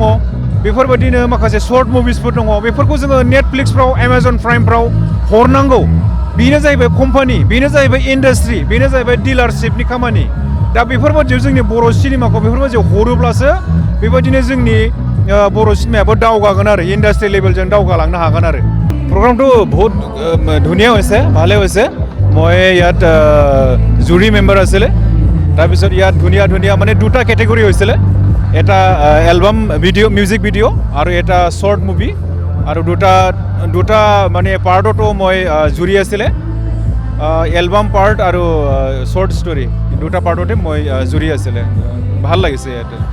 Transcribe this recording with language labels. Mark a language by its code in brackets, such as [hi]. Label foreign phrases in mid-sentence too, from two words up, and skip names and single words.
[brx] बेफोरबादिनो माखासे सर्ट मुभिसफोर दङ बेफोरखौ जोङो नेटफ्लिक्सफ्राव एमाजन प्राइमफ्राव हरनांगौ बेनो जाहैबाय कम्पानि बेनो जाहैबाय इन्डास्ट्रि बेनो जाहैबाय डिलारशिपनि खामानि दा बेफोरबादियाव जोंनि बर' सिनेमाखौ बेफोरबादियाव हरोब्लासो बेबादिनो जोंनि बर' सिनेमायाबो दावगागोन आरो इन्डास्ट्रि लेभेलजों दावगालांनो हागोन आरो [as] প্ৰগ্ৰামটো বহুত ধুনীয়া হৈছে ভালে হৈছে মই ইয়াত জুৰি মেম্বাৰ আছিলে তাৰপিছত ইয়াত ধুনীয়া মানে দুটা কেটেগৰী হৈছিলে এটা এলবাম ভিডিঅ' মিউজিক ভিডিঅ' আৰু এটা শ্বৰ্ট মুভি আৰু দুটা মানে পাৰ্টতো মই জুৰি আছিলে এলবাম পাৰ্ট আৰু শ্বৰ্ট ষ্টৰি দুটা পাৰ্টতে মই জুৰি আছিলে ভাল লাগিছে ইয়াতে